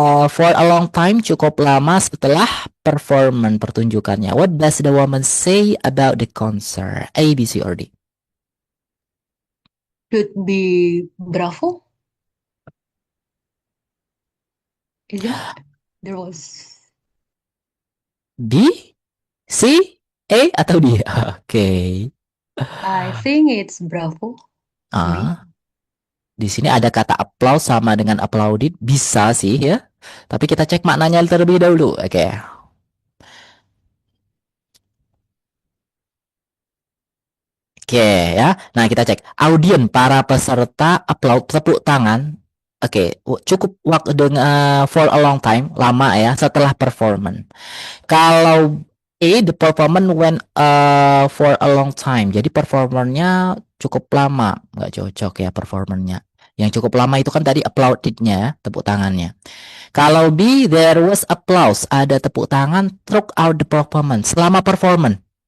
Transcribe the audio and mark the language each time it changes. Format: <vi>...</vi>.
<en>For a long time,</en> <id>cukup lama setelah performance pertunjukannya.</id> <en>What does the woman say about the concert? A, B, C, or D? Should be bravo. Is it? There was</en> <id>B, C, A, atau D? Oke.</id> <en>I think it's bravo.</en> <id>Di sini ada kata applause sama dengan applauded, bisa sih ya. Tapi kita cek maknanya terlebih dahulu. Oke. Oke ya. Nah, kita cek. Audien, para peserta applaud, tepuk tangan. Oke, cukup waktu dengan</id> <en>for a long time,</en> <id>lama ya, setelah performance. Kalau</id> <en>the performance went for a long time.</en> <id>Jadi performernya cukup lama, nggak cocok ya performernya. Yang cukup lama itu kan tadi applauded-nya, tepuk tangannya. Kalau B,</id> <en>there was applause,</en> <id>ada tepuk tangan</id> <en>throughout the performance,</en> <id>selama performance.</id>